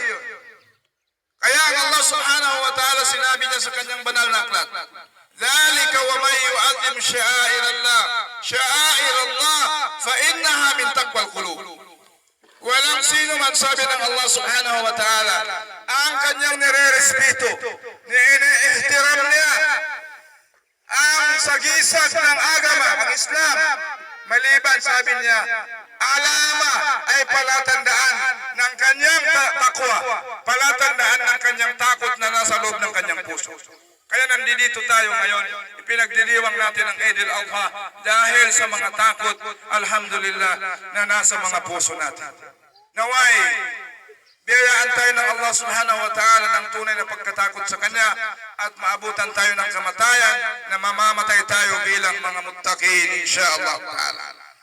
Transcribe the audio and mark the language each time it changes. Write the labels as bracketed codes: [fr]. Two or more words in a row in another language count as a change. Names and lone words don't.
[tl] Kaya ang Allah [ar] سبحانه وتعالى [tl] sinabi niya sa kanyang banal na aklat, [ar] "ذلك ومن يعظم شعائر الله شعائر الله فإنها من تقوى القلوب." [tl] Walang sino man, sabi ng Allah [ar] سبحانه وتعالى, [tl] ang kanyang nire-respeto, ni-ihtiram niya ang sagisag ng agama, ang Islam, maliban, sabi niya, alama ay palatandaan ng kanyang takwa, palatandaan ng kanyang takot na nasa loob ng kanyang puso. Kaya nandito tayo ngayon, ipinagdiriwang natin ang Eid al-Adha dahil sa mga takot, alhamdulillah, na nasa mga puso natin. Naway, biyayaan tayo ng Allah [ar] سبحانه وتعالى [tl] ng tunay na pagkatakot sa Kanya at maabutan tayo ng kamatayan na mamamatay tayo bilang mga muttaqin, [ar] إن شاء الله تعالى.